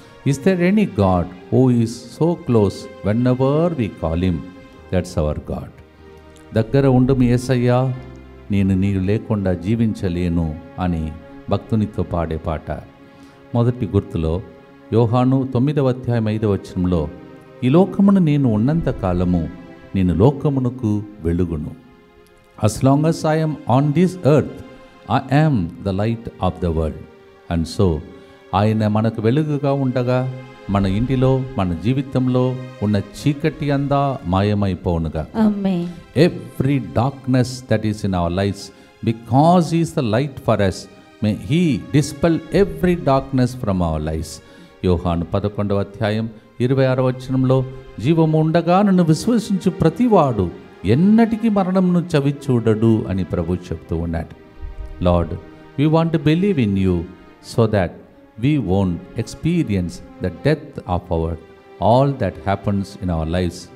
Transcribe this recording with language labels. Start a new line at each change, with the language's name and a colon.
English: Is there any God who is so close whenever we call him? That's our God.
Telugu: దగ్గర ఉండు మీ యేసయ్యా నేను నీవు లేకుండా జీవించలేను అని భక్తునితో పాడే పాట. మొదటి గుర్తులో యోహాను 9వ అధ్యాయం 5వ వచనంలో, ఈ లోకమును నేను ఉన్నంత కాలము నేను లోకమునకు వెలుగును.
English: As long as I am on this earth, I am the light of the world. And so,
Telugu: ఆయన మనకు వెలుగుగా ఉండగా మన ఇంటిలో మన జీవితంలో ఉన్న చీకటి అంతా మాయమైపోనుగా. ఆమేన్.
English: Every darkness that is in our lives, because he is the light for us, may he dispel every darkness from our lives.
Telugu: యోహాను 11వ అధ్యాయం 26వ వచనంలో, జీవము ఉండగా నన్ను విశ్వసించు ప్రతివాడు ఎన్నటికీ మరణంను చవి చూడడు అని ప్రభు చెప్తూ ఉన్నాడు.
English: Lord, we want to believe in you so that we won't experience the death of our all that happens in our lifes.